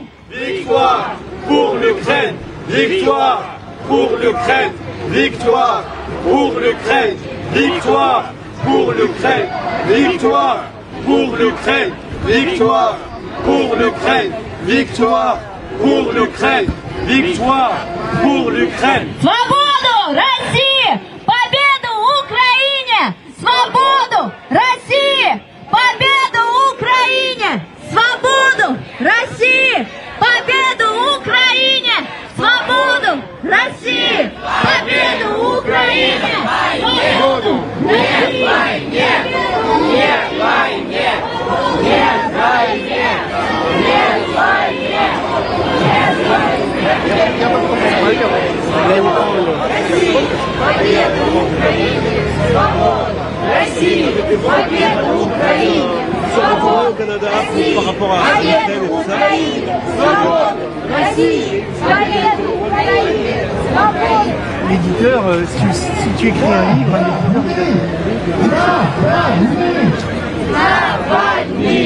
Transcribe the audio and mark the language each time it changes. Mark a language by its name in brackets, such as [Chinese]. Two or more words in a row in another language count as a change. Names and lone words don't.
[French] victoire pour l'Ukraine, victoire pour l'Ukraine, victoire pour l'Ukraine, victoire pour l'Ukraine, victoire pour l'Ukraine, victoire pour l'Ukraine, victoire pour l'Ukraine, victoire pour l'Ukraine. [Russian] Свободу России! Победу Украине! Свободу России! Победу Украине! Свободу России! Победу Украине! Свободу России! Победу Украине! Свободу России! Нет войне! Нет войне! Нет войне! Нет войне! Победу Украине! Свободу России! Победу Украине! [French] Au Canada par rapport à Israël et tout ça. L'éditeur, si tu écris un livre, un éditeur Навальный!